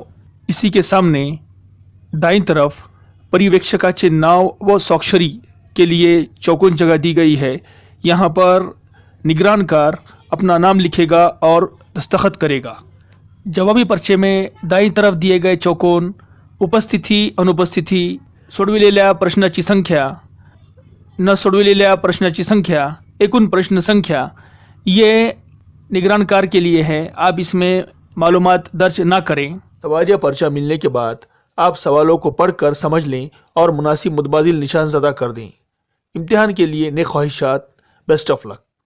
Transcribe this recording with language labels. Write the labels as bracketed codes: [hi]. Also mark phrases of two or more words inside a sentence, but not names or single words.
[ur] اسی کے سامنے دائیں طرف [mr] पर्यवेक्षकाचे नाव व स्वाक्षरी [ur] کے لیے چوکن جگہ دی گئی ہے۔ یہاں پر نگران کار اپنا نام لکھے گا اور دستخط کرے گا۔ جوابی پرچے میں دائیں طرف دیے گئے چوکن [mr] उपस्थिती अनुपस्थिती सोडविलेल्या प्रश्नाची संख्या, न सोडविलेल्या प्रश्नाची संख्या, एकूण प्रश्न संख्या [ur] یہ نگران کار کے لیے ہے. آپ اس میں معلومات درج نہ کریں۔ سوالیہ پرچہ ملنے کے بعد آپ سوالوں کو پڑھ کر سمجھ لیں اور مناسب متبادل نشان زدہ کر دیں. امتحان کے لیے نیک خواہشات. [en] Best of luck.